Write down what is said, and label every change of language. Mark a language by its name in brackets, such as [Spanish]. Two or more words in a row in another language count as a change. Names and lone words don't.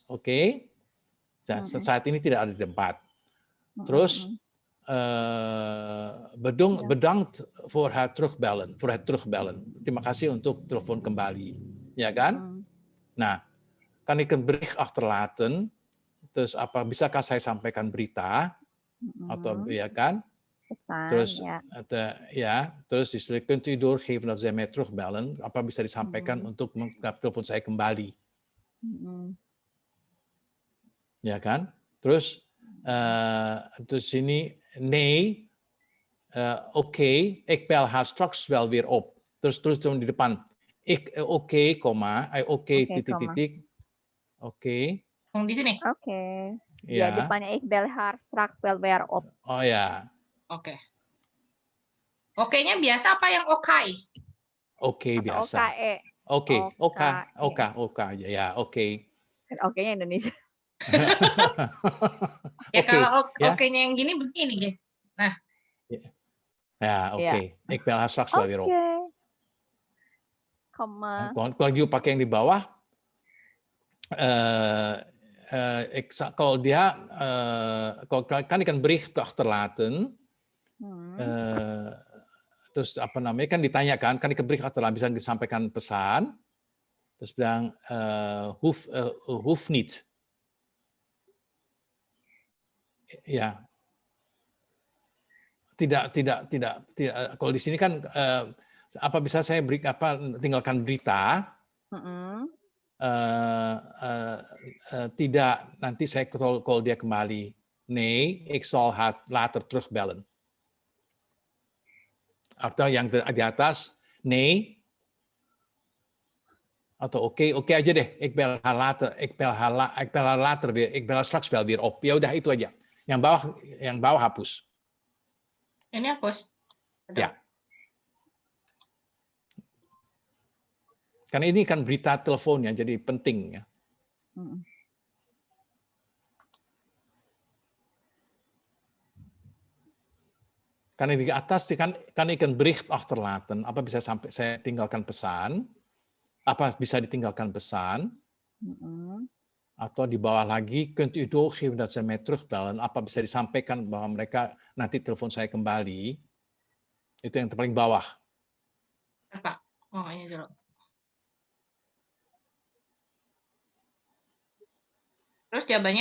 [Indonesian] Oké? Saat ini tidak ada di tempat. Terus, [Dutch] bedankt voor het terugbellen. [Indonesian] Terima kasih untuk telepon kembali. Ya kan? Nah, [Dutch] kan ik een bericht achterlaten. [Indonesian] Dus bisakah saya sampaikan berita? Atau ya kan? Terus terus disuruh [Dutch] kunt u doorgeven dat zij mij terugbellen. [Indonesian] Apa bisa disampaikan untuk telepon saya kembali? Ya kan? Terus sini [Dutch] nee, oké, ik bel haar straks wel weer op. [Indonesian] Terus di depan oké, titik. Oke. Di sini. [Dutch] Oke. [Indonesian] Ya, depannya [Dutch] ik bel haar straks wel weer op. [Indonesian] Oh ya. Oke. Oke-nya biasa apa yang okai? Oke biasa. Oke aja ya, oke. Oke-nya Indonesia. Ya kalau oke-nya yang gini begini deh. Nah. Ya, oke. [Dutch] Ik bel haar straks wel weer op. Komma. [Indonesian] Kalau you pakai yang di bawah, kalau dia kan [Dutch] ikan bericht achterlaten, [Indonesian] terus apa namanya kan ditanyakan, kan [Dutch] ikan bericht achterlaten [Indonesian] bisa disampaikan pesan, terus bilang [Dutch] hoeft niet, [Indonesian] ya tidak. Kalau di sini kan apa bisa saya tinggalkan berita. Tidak, nanti saya call dia kembali. [Dutch] Nee, ik zal haar later terugbellen. [Indonesian] Atau yang di atas, nee. Atau oké aja deh. [Dutch] Ik bel haar later weer. Ik bel haar straks wel weer op. [Indonesian] Ya udah itu aja. Yang bawah hapus. Ini hapus. Ya. Karena ini kan berita teleponnya, jadi penting ya. Karena di atas kan [Dutch] ikan bericht achterlaten. [Indonesian] Apa bisa sampai saya tinggalkan pesan? Apa bisa ditinggalkan pesan? Atau di bawah lagi, [Dutch] kunt u doorgeven dat zij mij terugbellen. [Indonesian] Apa bisa disampaikan bahwa mereka nanti telepon saya kembali. Itu yang paling bawah. Apa? Oh, ini dulu. Terus jawabannya?